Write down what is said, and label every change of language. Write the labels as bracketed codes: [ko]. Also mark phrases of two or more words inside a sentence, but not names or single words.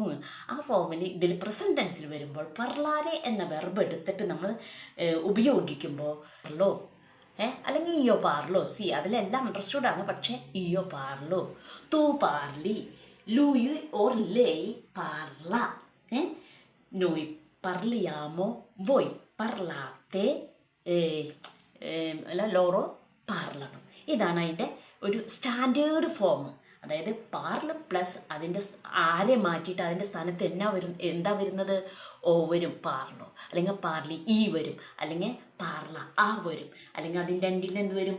[ml] ആ ഫോമിൽ ഇതിൽ [en] present tense [ml] വരുമ്പോൾ പർലാരെ എന്ന വെർബ് എടുത്തിട്ട് നമ്മൾ ഉപയോഗിക്കുമ്പോൾ പാർലോ, അല്ലെങ്കിൽ [it] io parlo, [ml] അതിലെല്ലാം അണ്ടർസ്റ്റുഡാണ്. [it] പക്ഷേ io parlo, tu parli, lui or lei parla, noi parliamo, voi parlate, loro parlano. [ml] ഇതാണ് അതിൻ്റെ ഒരു [en] standard form. [ml] അതായത് പാർല പ്ലസ് അതിൻ്റെ ആരെ മാറ്റിയിട്ട് അതിൻ്റെ സ്ഥാനത്ത് എന്താ വരുന്നത്? ഓ വരും, പാർലോ. അല്ലെങ്കിൽ പാർലി ഈ വരും, അല്ലെങ്കിൽ പാർല ആ വരും, അല്ലെങ്കിൽ അതിൻ്റെ എൻഡിൽ എന്ത് വരും?